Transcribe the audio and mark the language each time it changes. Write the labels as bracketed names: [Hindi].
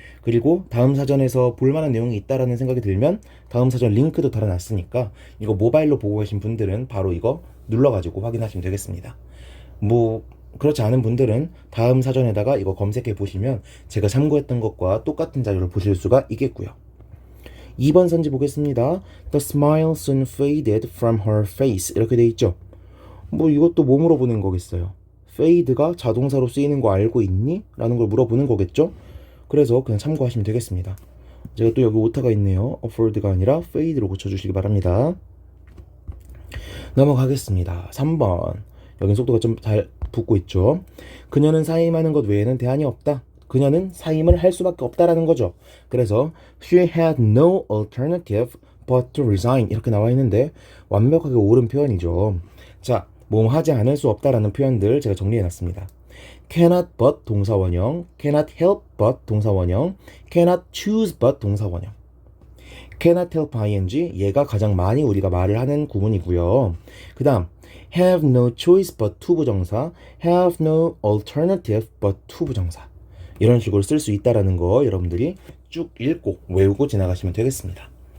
[Korean] 그리고 다음 사전에서 볼만한 내용이 있다라는 생각이 들면 다음 사전 링크도 달아놨으니까 이거 모바일로 보고 계신 분들은 바로 이거 눌러가지고 확인하시면 되겠습니다. 그렇지 않은 분들은 다음 사전에다가 이거 검색해 보시면 제가 참고했던 것과 똑같은 자료를 보실 수가 있겠고요. 2번 선지 보겠습니다. [English] The smile soon faded from her face [Korean] 이렇게 돼 있죠. 이것도 뭐 물어보는 거겠어요. fade가 자동사로 쓰이는 거 알고 있니? 라는 걸 물어보는 거겠죠. 그래서 그냥 참고하시면 되겠습니다. 제가 또 여기 오타가 있네요. afford가 아니라 fade로 고쳐주시기 바랍니다. 넘어가겠습니다. 3번. 여긴 속도가 좀 잘 붙고 있죠. 그녀는 사임하는 것 외에는 대안이 없다. 그녀는 사임을 할 수밖에 없다라는 거죠. 그래서 [English] she had no alternative but to resign [Korean] 이렇게 나와 있는데 완벽하게 옳은 표현이죠. 자, 뭐 하지 않을 수 없다라는 표현들 제가 정리해 놨습니다. [English] cannot but 동사원형, cannot help but 동사원형, cannot choose but 동사원형. cannot help ing [Korean] 얘가 가장 많이 우리가 말을 하는 구문이고요. 그 다음 [English] have no choice but to [Korean] 부정사, [English] have no alternative but to [Korean] 부정사 이런 식으로 쓸 수 있다라는 거 여러분들이 쭉 읽고 외우고 지나가시면 되겠습니다.